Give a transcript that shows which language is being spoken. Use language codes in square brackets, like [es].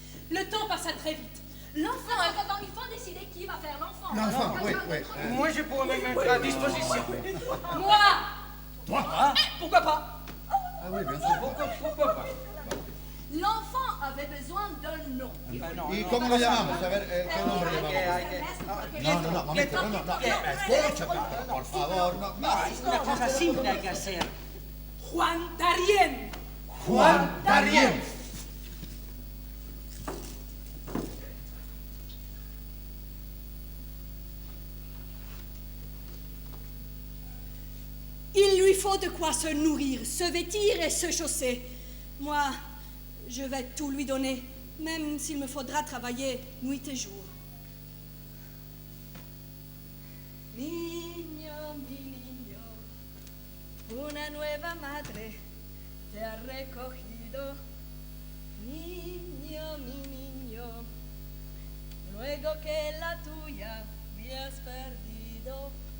[fr] Le temps passa très vite. L'enfant... Attends, il faut décider qui va faire l'enfant. L'enfant, oui. Moi, je pourrais me mettre à disposition. Moi! Toi? Pourquoi pas? Ah oui, bien sûr. Pourquoi pas? L'enfant avait besoin d'un nom. [es] ¿Y cómo lo llamamos? A ver, ¿qué nombre le llamamos? No, momento, no. Escúchame, por favor, no. Es una cosa simple hay que hacer. Juan Darien. Juan Darien. [fr] Il lui faut de quoi se nourrir, se vêtir et se chausser. Moi, je vais tout lui donner, même s'il me faudra travailler nuit et jour. [es] Niño, mi niño, una nueva madre te ha recogido. Niño, mi niño, luego que la tuya habías perdido.